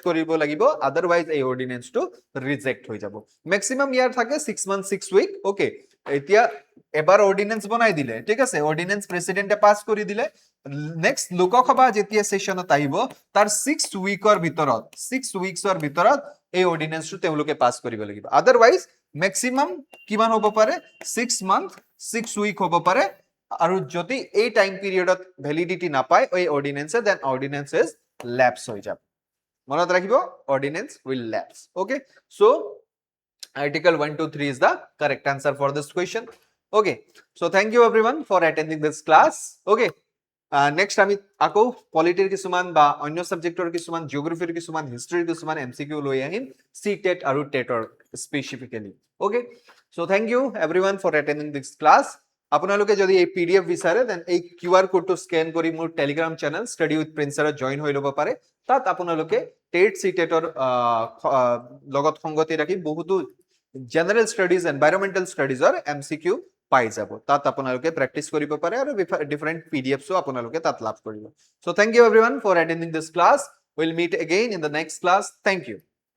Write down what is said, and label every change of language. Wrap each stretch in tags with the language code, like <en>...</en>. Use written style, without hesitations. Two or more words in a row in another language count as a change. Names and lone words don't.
<as>কৰিব লাগিব আদারওয়াইজ এই অর্ডিনেন্সটো ৰিজেক্ট হৈ যাব ম্যাক্সিমাম ইয়াৰ থাকে</as> <en>6 month 6 week okay</en> <as>এতিয়া এবাৰ অর্ডিনেন্স বনাই দিলে ঠিক আছে অর্ডিনেন্স প্রেসিডেন্টে পাস কৰি দিলে নেক্সট লোকসভা যেতিয়া সেশনত আহিব তাৰ 6 উইকৰ ভিতৰত 6 উইকছৰ ভিতৰত এই অর্ডিনেন্সটো তেওঁলোকে পাস কৰিব লাগিব আদারওয়াইজ ম্যাক্সিমাম কিমান হ'ব পাৰে</as> <en>6 month 6 week</en> <as>হ'ব পাৰে আৰু যদি এই</as> <en>time period</en> <as>ভ্যালিডিটি নাপায় এই অর্ডিনেন্সে</as> <en>then ordinance is lapse</en> <as>হৈ যাব মনত ৰাখিব</as> <en>ordinance will lapse okay so article 123 is the correct answer for this question okay so thank you everyone for attending this class okay next</en> <as>আমি আকৌ পলিটিৰ কিছুমান বা অন্য সাবজেক্টৰ কিছুমান জিওগ্ৰাফিৰ কিছুমান হিষ্ট্ৰীৰ কিছুমান এমসিকিউ লৈ আহিম সি টেট আৰু টেটৰ স্পেসিফিক্যালি</as> <en>okay so thank you everyone for attending this class</en> <as>আপোনালোকে যদি এই পিডিএফ বিচাৰে দেন এই কিউআর কোডটো স্ক্যান কৰি মোৰ</as> <en>telegram channel</en> <as>ষ্টাডি উইথ প্ৰিন্সৰত জয়েন হৈ ল'ব পাৰে তাত আপোনালোকে টেট সি টেটৰ লগত সংগতি ৰাখি বহুতো</as> <en>general studies environmental studies MCQ</en> <as>পাই যাব তাত আপোনালোকে প্ৰেক্টিস কৰিব পাৰে আৰু</as> <en>different PDFs</en> <as>আপোনালোকে তাত লাভ কৰিব</as> <en>so thank you everyone for attending this class will meet again in the next class thank you</en>